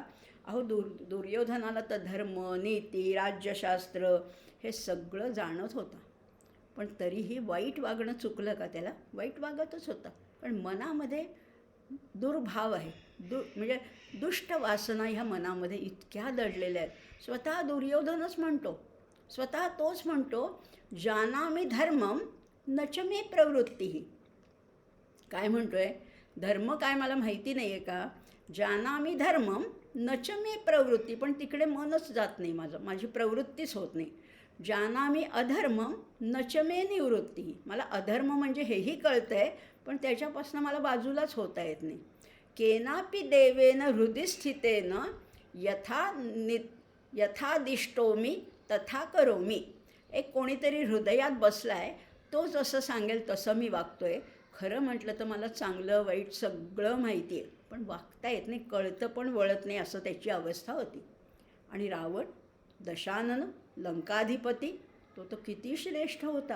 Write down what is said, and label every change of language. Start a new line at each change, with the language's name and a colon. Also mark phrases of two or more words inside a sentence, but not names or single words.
Marathi: अहो दुर्योधनाला तर धर्म, नीती, राज्यशास्त्र हे सगळं जाणत होतं, पण तरीही वाईट वागणं चुकलं का, त्याला वाईट वागतच होता. पण मनामध्ये दुर्भाव आहे, म्हणजे दुष्ट वासना ह्या मनामध्ये इतक्या दडलेल्या आहेत. स्वतः दुर्योधनच म्हणतो, स्वतः तोच म्हणतो,
Sanskrit: जानामि धर्मम न च मे प्रवृत्ती.
Marathi: काय म्हणतोय, धर्म काय मला माहिती नाही आहे का,
Sanskrit: जानामि धर्मम न च मे प्रवृत्ती,
Marathi: पण तिकडे मनच जात नाही माझं, माझी प्रवृत्तीच होत नाही.
Sanskrit: जानामि अधर्मं न च मे निवृत्ती.
Marathi: मला अधर्म म्हणजे हेही कळतं आहे, पण त्याच्यापासून मला बाजूलाच होता येत नाही.
Sanskrit: केनापि देवेन हृदि स्थितेन यथादिष्टोमी तथा करोमी.
Marathi: एक कोणीतरी हृदयात बसलाय, तो जसं सांगेल तसं मी वागतोय. खरं म्हटलं तर मला चांगलं वाईट सगळं माहिती आहे, पण वागता येत नाही, कळतं पण वळत नाही, असं त्याची अवस्था होती. आणि रावण, दशानन, लंकाधिपती, तो तर किती श्रेष्ठ होता.